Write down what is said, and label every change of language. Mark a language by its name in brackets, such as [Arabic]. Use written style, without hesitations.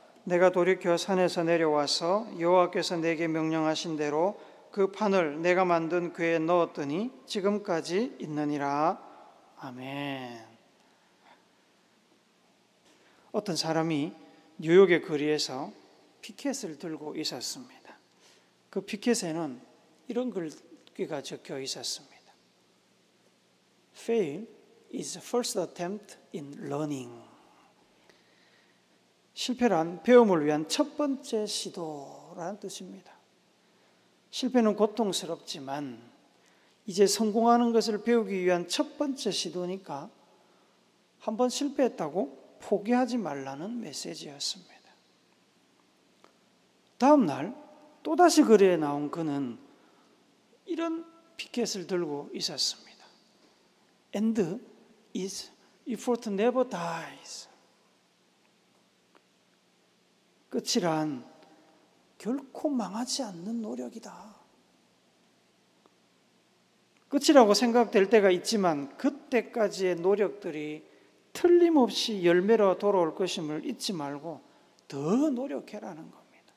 [Korean] 내가 돌이켜 산에서 내려와서 여호와께서 내게 명령하신 대로 그 판을 내가 만든 궤에 넣었더니 지금까지 있느니라. 아멘. 어떤 사람이 뉴욕의 거리에서 피켓을 들고 있었습니다. 그 피켓에는 이런 글귀가 적혀 있었습니다. [English] Fail is first attempt in learning. [Korean] 실패란 배움을 위한 첫 번째 시도라는 뜻입니다. 실패는 고통스럽지만 이제 성공하는 것을 배우기 위한 첫 번째 시도니까 한번 실패했다고 포기하지 말라는 메시지였습니다. 다음 날 또다시 거리에 나온 그는 이런 피켓을 들고 있었습니다. [English] End is effort never dies. [Korean] 끝이란 결코 망하지 않는 노력이다. 끝이라고 생각될 때가 있지만 그때까지의 노력들이 틀림없이 열매로 돌아올 것임을 잊지 말고 더 노력해라는 겁니다.